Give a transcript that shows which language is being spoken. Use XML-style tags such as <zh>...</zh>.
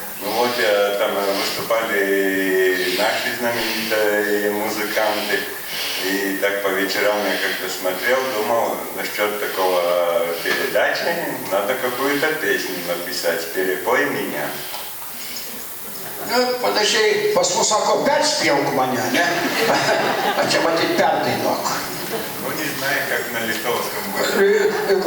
<ru>Ну вот там выступали наши знаменитые музыканты. И так по вечерам я как-то смотрел, думал, насчет такого передачи надо какую-то песню написать «Перепой меня». Ну, подожди,</ru> <lt>pas mus sako perspjauk mane, ne? A čia matyt perdainok.</lt> <ru>Ну не знаю, как на литовском будет.</ru>